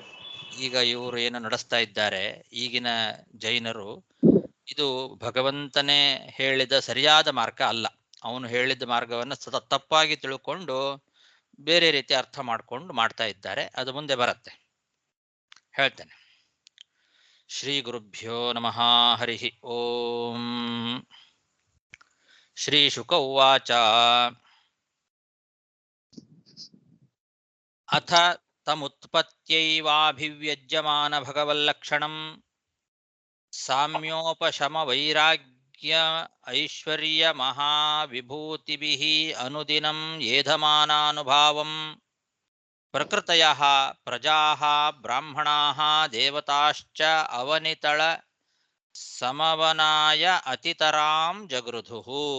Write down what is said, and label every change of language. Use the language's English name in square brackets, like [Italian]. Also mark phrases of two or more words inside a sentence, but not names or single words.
[Kannada] ಈಗ ಇವರು ಏನು ನಡೆಸ್ತಾ ಇದ್ದಾರೆ ಈಗಿನ ಜೈನರು, ಇದು ಭಗವಂತನೇ ಹೇಳಿದ ಸರಿಯಾದ ಮಾರ್ಗ ಅಲ್ಲ. ಅವನು ಹೇಳಿದ ಮಾರ್ಗವನ್ನು ತಪ್ಪಾಗಿ ತಿಳ್ಕೊಂಡು ಬೇರೆ ರೀತಿ ಅರ್ಥ ಮಾಡ್ಕೊಂಡು ಮಾಡ್ತಾ ಇದ್ದಾರೆ. ಅದು ಮುಂದೆ ಬರುತ್ತೆ, ಹೇಳ್ತೇನೆ. [Sanskrit] ಶ್ರೀ ಗುರುಭ್ಯೋ ನಮಃ. ಹರಿ ಓಂ. ಶ್ರೀ ಶುಕ ಉವಾಚ. ಅಥ ತಮುತ್ಪತ್ಯೈವಾಭಿವ್ಯಜ್ಯಮಾನ ಭಗವಲ್ಲಕ್ಷಣಂ ಸಾಮ್ಯೋಪಶಮ ವೈರಾಗ್ಯ ಐಶ್ವರ್ಯ ಮಹಾವಿಭೂತಿಭಿಃ ಅನುದಿನಂ ಏಧಮಾನಾನುಭಾವಂ ಪ್ರಕೃತಯಃ ಪ್ರಜಾಃ ಬ್ರಾಹ್ಮಣಾಃ ದೇವತಾಶ್ಚ ಅವನಿತಳ ಸಮವನಾಯ ಅತಿತರಾಂ ಜಗೃಧುಃ.